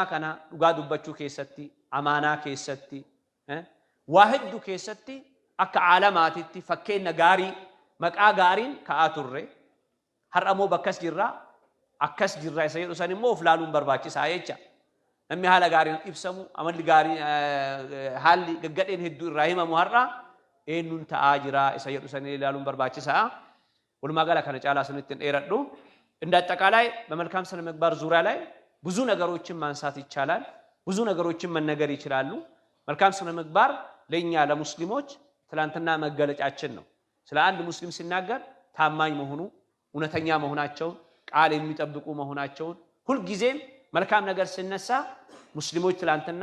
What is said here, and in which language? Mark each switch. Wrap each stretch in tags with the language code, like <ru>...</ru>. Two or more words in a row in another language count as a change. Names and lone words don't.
<om>kana dhugaa dubbachuu keessatti amaanaa keessatti waa hedduu keessatti akka aalamaatitti fakkeenya gaarii maqaa gaariin ka'aa turre har'amoo bakkas jirra akkas jirra isa jedhu san immoo of laaluun barbaachisaa jecha namni haala gaariin ibsamu amalli gaarii haalli gaggadheen hedduu irraa himamu har'a eenyuun ta'aa jira isa jedhu san ilaaluun barbaachisaa walumaa gala kana caalaa sunitti dheeradhu</om> <am>እንደ አጠቃላይ በመልካም ስነ ምግባር ዙሪያ ላይ ብዙ ነገሮችን ማንሳት ይቻላል ብዙ ነገሮችን መነገር ይችላሉ መልካም ስነ ምግባር ለኛ ለሙስሊሞች ትላንትና መገለጫችን ነው ስለ አንድ ሙስሊም ሲናገር ታማኝ መሆኑ እውነተኛ መሆናቸው ቃል የሚጠብቁ መሆናቸው ሁሉ ጊዜም መልካም ነገር ሲነሳ ሙስሊሞች ትላንትና</am>